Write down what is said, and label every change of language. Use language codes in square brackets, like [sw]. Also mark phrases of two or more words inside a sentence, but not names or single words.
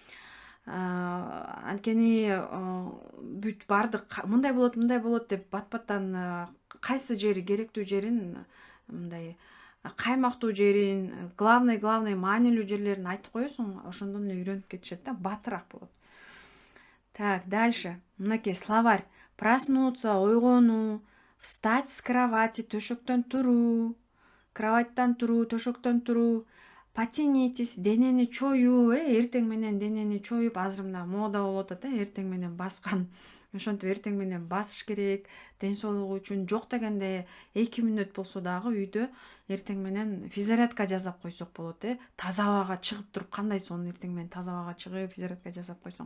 [ky] Анткени бүт бардык мындай болот деп бат-баттан кайсы жери керектүү жерин мындай каймактуу жерин, главный маанилүү жерлерин айтып коесуң, ошондон эле үйрөнүп кетишет да, батыраак болот. [ru] Так, дальше. Мынакей словарь. Проснуться, ойгонуу, встать с кровати, [ky] төшөктөн туруу, кроваттан туруу, төшөктөн туруу, потянитесь, денени чоюу, эртең менен денени чоюп, азыр мына мода болуп атат, эртең менен баскан. Ошентип эртең менен басыш керек, ден соолугу үчүн. Жок дегенде 2 мүнөт болсо дагы үйдө эртең менен физзарядка жасап койсок болот, таза абага чыгып туруп, кандай сонун эртең менен таза абага чыгып физзарядка жасап койсоң.